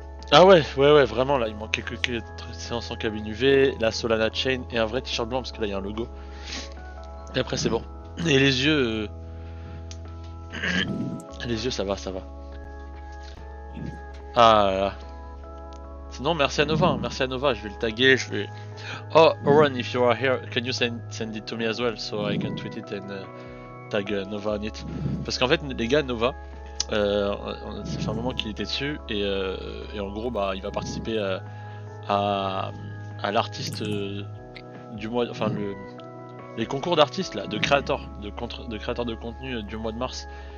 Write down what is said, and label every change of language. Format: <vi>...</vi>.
<fr>Ah ouais, vraiment là, il manquait que séance en cabine UV, la Solana Chain et un vrai t-shirt blanc parce que là il y a un logo. Et après c'est bon. Et les yeux ça va. Ah là là. Sinon merci à Nova, je vais le taguer, je vais.</fr> <en>Oh, Oran, if you are here, can you send it to me as well so I can tweet it and tag Nova on it?</en> <fr>Parce qu'en fait, les gars, Nova, ça fait un moment qu'il était dessus et en gros, bah, il va participer à l'artiste du mois, enfin les concours d'artistes là, de créateurs, de créateurs de contenu du mois de mars.</fr>